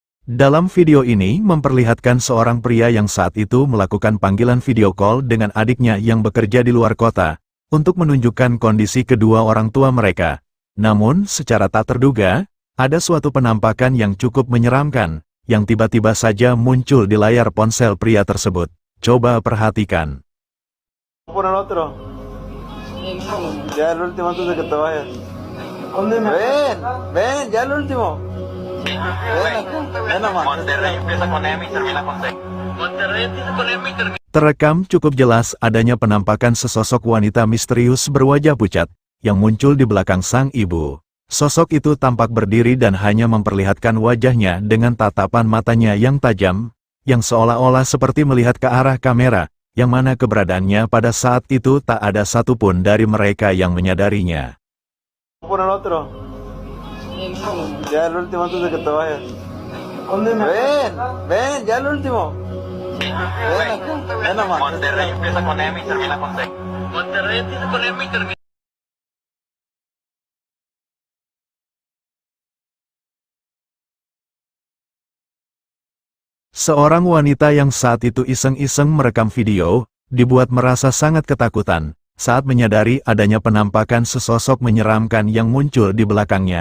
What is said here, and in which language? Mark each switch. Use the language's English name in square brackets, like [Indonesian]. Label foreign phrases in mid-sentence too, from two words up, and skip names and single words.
[Indonesian] Dalam video ini memperlihatkan seorang pria yang saat itu melakukan panggilan [English] video call [Indonesian] dengan adiknya yang bekerja di luar kota, untuk menunjukkan kondisi kedua orang tua mereka. Namun, secara tak terduga, ada suatu penampakan yang cukup menyeramkan, yang tiba-tiba saja muncul di layar ponsel pria tersebut. Coba perhatikan. [Spanish] Por el otro. Ya el último antes de que te vayas. Ven, ya el último. Ven nomás. Monterrey empieza con M y termina con T. Monterrey empieza con M y termina. [Indonesian] Terekam cukup jelas adanya penampakan sesosok wanita misterius berwajah pucat, yang muncul di belakang sang ibu. Sosok itu tampak berdiri dan hanya memperlihatkan wajahnya dengan tatapan matanya yang tajam, yang seolah-olah seperti melihat ke arah kamera, yang mana keberadaannya pada saat itu tak ada satupun dari mereka yang menyadarinya. [Spanish] Por el otro. Ya el último antes de que te vayas. Ven, ya el último. Ven nomás. Monterrey empieza con M y termina con T. Monterrey empieza con M y termina. [Indonesian] Seorang wanita yang saat itu iseng-iseng merekam video, dibuat merasa sangat ketakutan, saat menyadari adanya penampakan sesosok menyeramkan yang muncul di belakangnya.